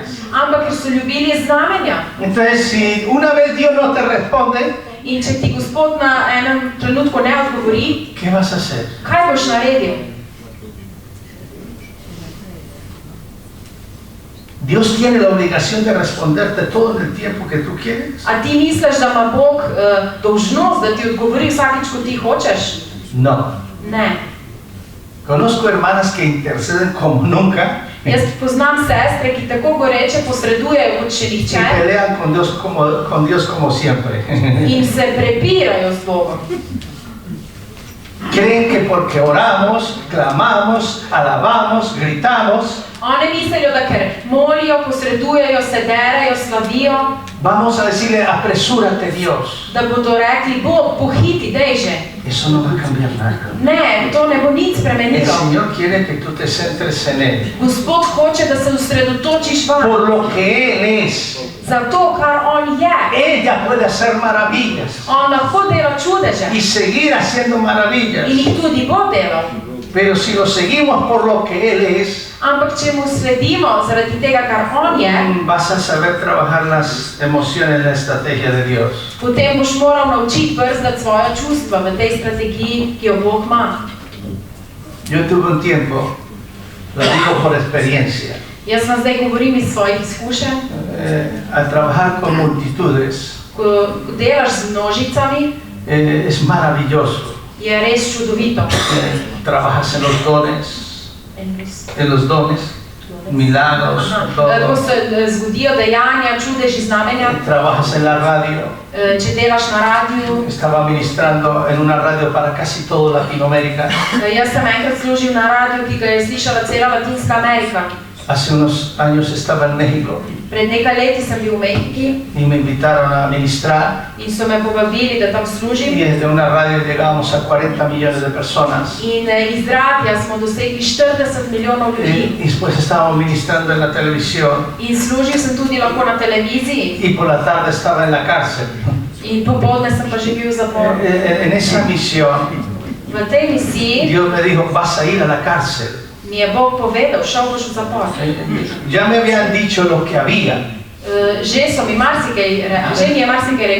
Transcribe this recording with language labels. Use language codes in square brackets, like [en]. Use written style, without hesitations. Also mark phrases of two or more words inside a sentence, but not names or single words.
[sl] ampak ker so ljubili znamenja. [es] Entonces, si una vez Dios no te responde, [sl] In če ti Gospod na enem trenutku ne odgovori, [es] ¿qué vas a hacer? [sl] kaj boš naredil? [es] Dios tiene la obligación de responderte todo en el tiempo que tú quieres. [sl] A ti misliš, da ima Bog dolžnost, da ti odgovori vsakič, ko ti hočeš? [es] No. [sl] Ne. [es] Conozco hermanas que interceden como nunca [sl] Jaz poznam sestre, ki tako goreče posredujejo kot še [es] y [sl] nihče [es] pelean con Dios como siempre. [sl] in se prepirajo z Bogom. [es] Creen que porque oramos, clamamos, alabamos, gritamos, [sl] One mislijo, da ker molijo, posredujejo, se derejo, slavijo, [es] vamos a decirle, apresúrate Dios. [sl] da bodo rekli, Bog, pohiti, dejže. [es] Eso no va a cambiar nada. [sl] Ne, to ne bo nič [es] El [sl] spremenilo. [es] Señor quiere que tú te centres en Él. [sl] Gospod hoče, da se osredotočiš vanj. [es] Por lo que Él es. [sl] Zato, kar On je. [es] Ella puede hacer maravillas [sl] On lahko dela čudeže [es] y seguir haciendo maravillas. [sl] in jih tudi bo delal. [es] Pero si lo seguimos por lo que Él es, [sl] Ampak, če mu sledimo zaradi tega, kar On je, [es] vas a saber trabajar las emociones, la estrategia de Dios. [sl] potem boš moral naučiti brzdati svoja čustva v tej strategiji, ki jo Bog ima. [es] Yo tuve un tiempo, lo digo por experiencia, [sl] Jaz vam zdaj govorim iz svojih izkušenj. [es] al trabajar con multitudes, [sl] Ko delaš z množicami, [es] es maravilloso. [sl] je res čudovito. [es] Trabajas en los dones, milagros, [sl] Ko [es] todo. [sl] se zgodijo dejanja, čudeži, znamenja, [es] Trabajas en la radio. [sl] če delaš na radiju. [es] Estaba ministrando en una radio para casi toda Latinoamérica. [sl] Jaz sem enkrat služil na radiju, ki ga je slišala cela Latinska Amerika. [es] Hace unos años estaba en México [sl] Pred nekaj leti sem bil v Mehiki [es] y me invitaron a ministrar. [sl] in so me povabili, da tam [es] Y [sl] služim. [es] desde una radio llegábamos a 40 millones de personas. [sl] In iz radija smo dosegli 40 milijonov ljudi. [es] Y después estábamos ministrando en la televisión. [sl] In služil sem tudi lahko na televiziji. [es] Y por la tarde estaba en la cárcel. [sl] In popoldne sem pa že bil v zaporu. [es] En esa misión, [sl] V tej misiji [es] Dios me dijo, vas a ir a la cárcel. [sl] mi je Bog povedal, šel boš v zapor. [es] Ya me habían dicho lo que había. [sl] Že mi je marsikaj